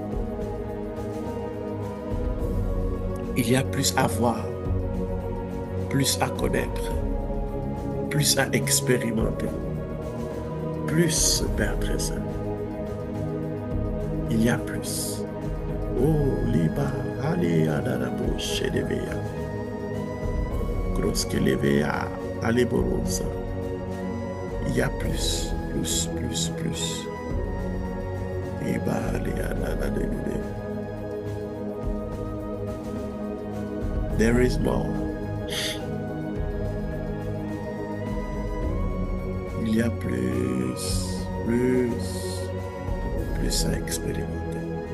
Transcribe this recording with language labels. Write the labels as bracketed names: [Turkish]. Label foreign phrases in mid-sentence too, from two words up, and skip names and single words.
[French] Il y a plus à voir, plus à connaître, plus à expérimenter, plus, Père très saint. Il y a plus. Oh, liba, allez, adarabo, chedevea. Groske levea, allez, borosa. Il y a plus. Iba, allez, adarabo. [English] There is more. [French] Il y a plus à expérimenter.